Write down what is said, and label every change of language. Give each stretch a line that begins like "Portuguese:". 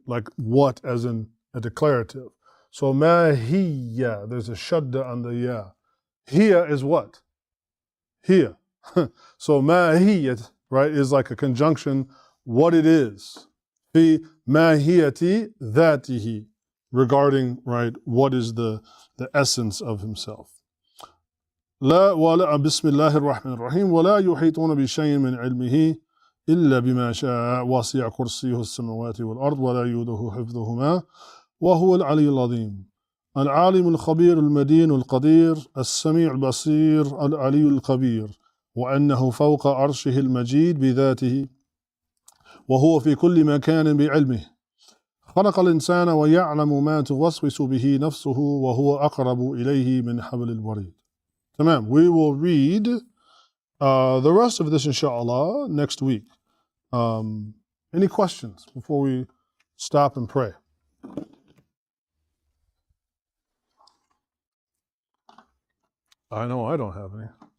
English: Like what, as in a declarative. So ma hiya, there's a shadda on the ya. Hiya is what? Hiya. So ma hiyat, right, is like a conjunction, what it is.
Arabic: Fi mahiyati dhatihi,
English: regarding, right, what is the essence of himself.
Arabic: لا ولا بسم الله الرحمن الرحيم ولا يحيطون بشيء من علمه إلا بما شاء وسع كرسيه السماوات والأرض ولا يؤوده حفظهما وهو العلي العظيم العالم الخبير المدين القدير السميع البصير العلي الخبير وأنه فوق عرشه المجيد بذاته وهو في كل مكان بعلمه خلق الإنسان ويعلم ما توسوس به نفسه وهو أقرب إليه من حبل الوريد. Tamam.
English: We will read the rest of this, inshallah, next week. Any questions before we stop and pray? I know I don't have any.